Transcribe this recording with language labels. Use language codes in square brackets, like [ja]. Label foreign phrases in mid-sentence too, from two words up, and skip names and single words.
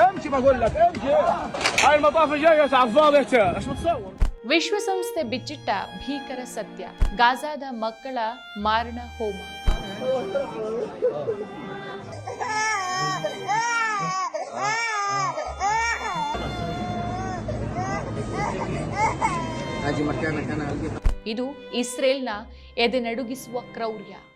[ar] بقول لك امشي. هاي المطاف جاي على الفاضي ايش بتصور. [kn] ವಿಶ್ವಸಂಸ್ಥೆ ಬಿಚ್ಚಿಟ್ಟ ಭೀಕರ ಸತ್ಯ, ಗಾಜಾದ ಮಕ್ಕಳ ಮಾರಣ ಹೋಮ. ಇದು ಇಸ್ರೇಲ್ನ ಎದೆನಡುಗಿಸುವ ಕ್ರೌರ್ಯ.